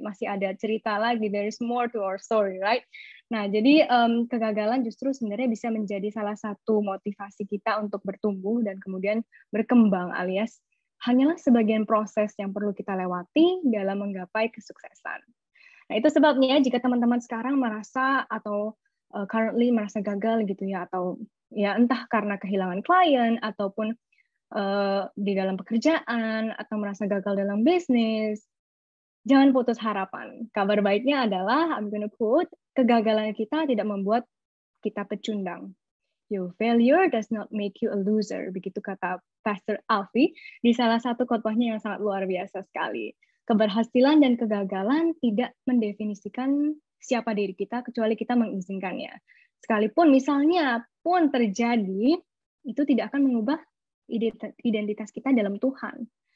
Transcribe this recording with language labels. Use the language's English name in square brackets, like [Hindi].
[Indonesian] Masih ada cerita lagi, [English] there is more to our story, right? [Indonesian] Nah, jadi kegagalan justru sebenarnya bisa menjadi salah satu motivasi kita untuk bertumbuh dan kemudian berkembang, alias hanyalah sebagian proses yang perlu kita lewati dalam menggapai kesuksesan. Nah, itu sebabnya jika teman-teman sekarang merasa atau currently merasa gagal gitu ya, atau ya entah karena kehilangan klien ataupun di dalam pekerjaan atau merasa gagal dalam bisnis, jangan putus harapan. Kabar baiknya adalah, [English] I'm gonna quote, [Indonesian] kegagalan kita tidak membuat kita pecundang. [English] Your failure does not make you a loser. [Indonesian] Begitu kata Pastor Alfie di salah satu khotbahnya yang sangat luar biasa sekali. Keberhasilan dan kegagalan tidak mendefinisikan siapa diri kita kecuali kita mengizinkannya. Sekalipun misalnya pun terjadi, itu tidak akan mengubah identitas kita dalam Tuhan.